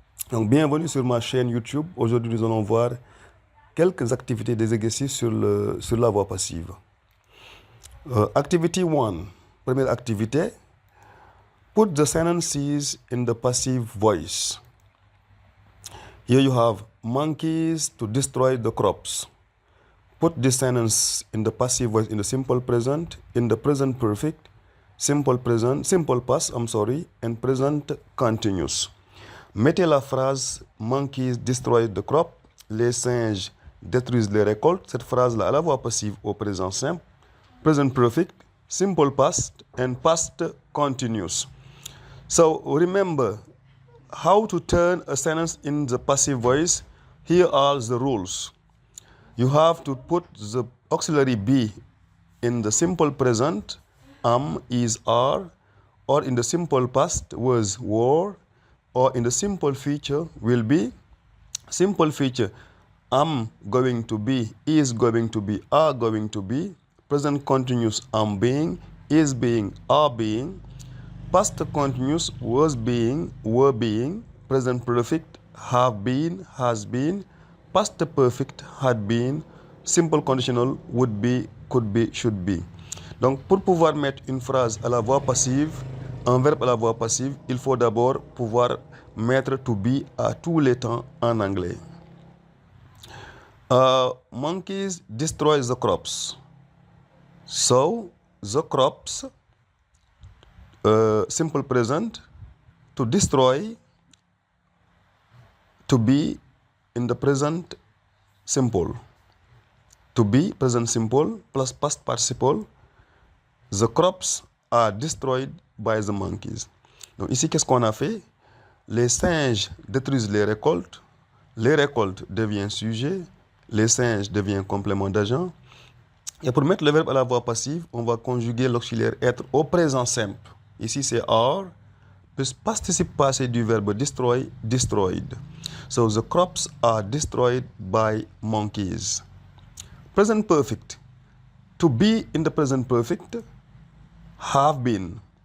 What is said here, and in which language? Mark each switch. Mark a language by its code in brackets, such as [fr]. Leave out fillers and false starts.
[fr] Donc, bienvenue sur ma chaîne YouTube. Aujourd'hui, nous allons voir quelques activités, des exercices sur la voix passive. [en] Activity 1, [fr] première activité. [en] Put the sentences in the passive voice. Here you have monkeys to destroy the crops. Put this sentence in the passive voice in the simple present, in the present perfect, simple past, and present continuous. [fr] Mettez la phrase [en] monkeys destroy the crop, [fr] les singes détruisent les récoltes. Cette phrase-là à la voix passive au présent simple, [en] present perfect, simple past, and past continuous. So remember how to turn a sentence in the passive voice. Here are the rules. You have to put the auxiliary be in the simple present, am, is, are, or in the simple past was, were, or in the simple future will be. Simple future, am going to be, is going to be, are going to be. Present continuous, am being, is being, are being. Past continuous, was being, were being. Present perfect, have been, has been. Past perfect, had been. Simple conditional, would be, could be, should be. [fr] Donc, pour pouvoir mettre une phrase à la voix passive, un verbe à la voix passive, il faut d'abord pouvoir mettre to be à tous les temps en anglais. [en] Monkeys destroy the crops. So, the crops, simple present, to destroy, to be in the present simple. To be, present simple, plus past participle. The crops are destroyed by the monkeys. [fr] Donc ici, qu'est-ce qu'on a fait? Les singes détruisent les récoltes deviennent sujet, les singes deviennent complément d'agent. Et pour mettre le verbe à la voix passive, on va conjuguer l'auxiliaire être au présent simple. Ici, c'est are, plus participe passé du verbe destroy, destroyed. [en] So, the crops are destroyed by monkeys. Present perfect. To be in the present perfect, have been.